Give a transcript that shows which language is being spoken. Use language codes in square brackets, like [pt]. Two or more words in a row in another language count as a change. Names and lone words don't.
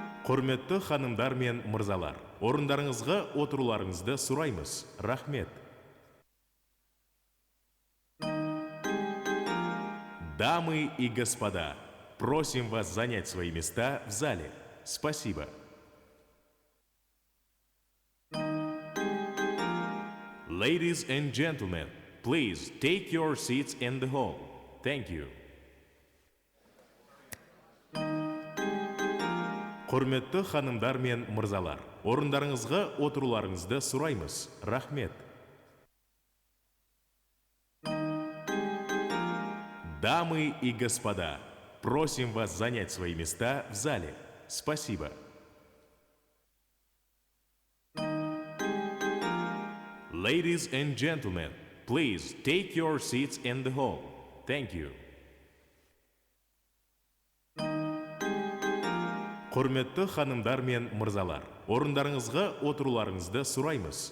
[kk] Құрметті ханымдар мен мырзалар, орындарыңызға отыруларыңызды сұраймыз. Рахмет. [ru] Дамы и господа, просим вас занять свои места в зале. Спасибо. [en] Ladies and gentlemen, please take your seats in the hall. Thank you. [kk] Құрметті ханымдар мен мырзалар, орындарыңызға отыруларыңызды сұраймыз. Рахмет. [ru] Дамы и господа, просим вас занять свои места в зале. Спасибо. [en] Ladies and gentlemen, please take your seats in the hall. Thank you. [kk] Құрметті ханымдар мен мырзалар, орындарыңызға отыруларыңызды сұраймыз.